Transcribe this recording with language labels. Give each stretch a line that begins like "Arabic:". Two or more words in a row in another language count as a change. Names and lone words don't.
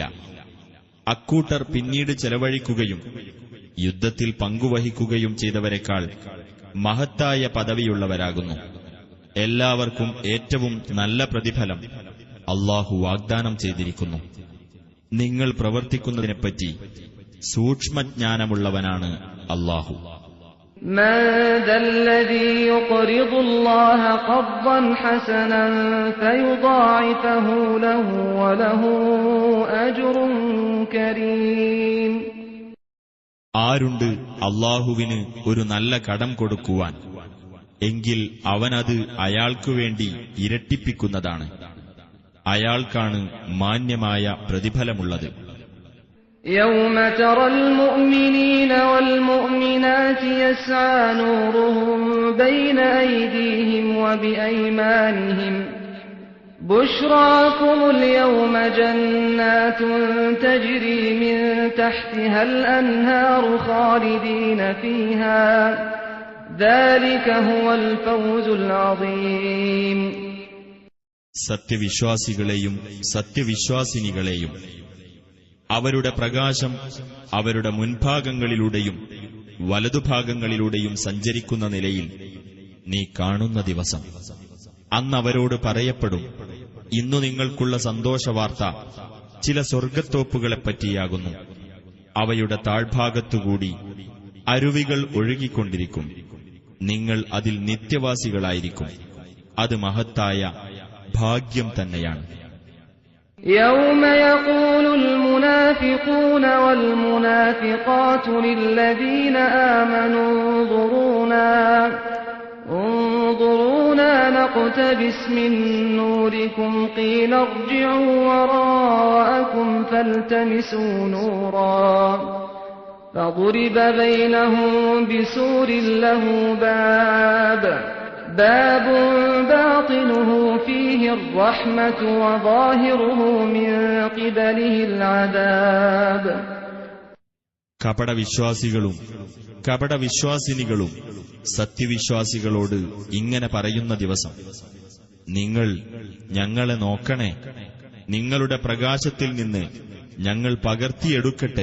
Malayalam: അക്കൂട്ടർ പിന്നീട് ചെലവഴിക്കുകയും യുദ്ധത്തിൽ പങ്കുവഹിക്കുകയും ചെയ്തവരെക്കാൾ മഹത്തായ പദവിയുള്ളവരാകുന്നു. എല്ലാവർക്കും ഏറ്റവും നല്ല പ്രതിഫലം അല്ലാഹു വാഗ്ദാനം ചെയ്തിരിക്കുന്നു. നിങ്ങൾ പ്രവർത്തിക്കുന്നതിനെപ്പറ്റി സൂക്ഷ്മജ്ഞാനമുള്ളവനാണ് അല്ലാഹു.
Arabic: من ذا الذي يقرض الله قرضا حسنا فيضاعفه له وله أجر كريم.
Malayalam: ആരുണ്ട് അല്ലാഹുവിന് ഒരു നല്ല കടം കൊടുക്കുവാൻ? എങ്കിൽ അവനത് അയാൾക്കുവേണ്ടി ഇരട്ടിപ്പിക്കുന്നതാണ്. അയാൾക്കാണ് മാന്യമായ പ്രതിഫലമുള്ളത്.
Arabic: يوم ترى المؤمنين والمؤمنات يسعى نورهم بين أيديهم وبأيمانهم بشراكم اليوم جنات تجري من تحتها الأنهار خالدين فيها ذلك هو الفوز العظيم.
Malayalam: സത്യവിശ്വാസികളെയും സത്യവിശ്വാസിനികളെയും അവരുടെ പ്രകാശം അവരുടെ മുൻഭാഗങ്ങളിലൂടെയും വലതുഭാഗങ്ങളിലൂടെയും സഞ്ചരിക്കുന്ന നിലയിൽ നീ കാണുന്ന ദിവസം അന്നവരോട് പറയപ്പെടും, ഇന്നു നിങ്ങൾക്കുള്ള സന്തോഷവാർത്ത ചില സ്വർഗ്ഗത്തോപ്പുകളെപ്പറ്റിയാകുന്നു. അവയുടെ താഴ്ഭാഗത്തുകൂടി അരുവികൾ ഒഴുകിക്കൊണ്ടിരിക്കും. നിങ്ങൾ അതിൽ നിത്യവാസികളായിരിക്കും. അത് മഹത്തായ ഭാഗ്യം തന്നെയാണ്.
Arabic: يوم يقول المنافقون والمنافقات للذين آمنوا انظرونا نقتبس من نوركم قيل ارجعوا وراءكم فالتمسوا نورا فضرب بينهم بسور له باب باطنه فيه الرحمة وظاهره من قبله العذاب.
Malayalam: കപടവിശ്വാസികളും കപടവിശ്വാസിനികളും സത്യവിശ്വാസികളോട് ഇങ്ങനെ പറയുന്ന ദിവസം, നിങ്ങൾ ഞങ്ങളെ നോക്കണേ, നിങ്ങളുടെ പ്രകാശത്തിൽ നിന്ന് ഞങ്ങൾ പകർത്തിയെടുക്കട്ടെ.